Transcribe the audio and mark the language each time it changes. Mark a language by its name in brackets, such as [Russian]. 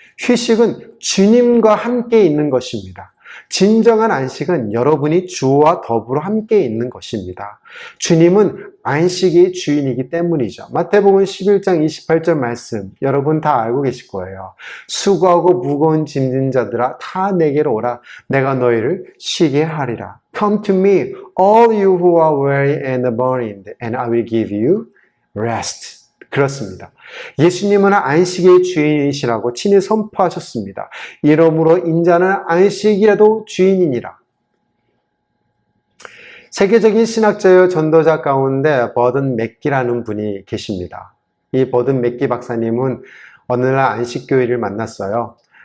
[Korean] 휴식은 주님과 함께 있는 것입니다. 진정한 안식은 여러분이 주와 더불어 함께 있는 것입니다. 주님은 안식의 주인이기 때문이죠. 마태복음 11장 28절 말씀 여러분 다 알고 계실 거예요. 수고하고 무거운 짐진 자들아 다 내게로 오라. 내가 너희를 쉬게 하리라. [English] Come to me, all you who are weary and burdened, and I will give you rest. [Korean] 그렇습니다. 예수님은 안식의 주인이시라고 친히 선포하셨습니다. 이러므로 인자는 안식이라도 주인이니라. 세계적인 신학자여 전도자 가운데 버든 맥기라는 분이 계십니다. 이 버든 맥기 박사님은 어느 날 안식교일을 만났어요.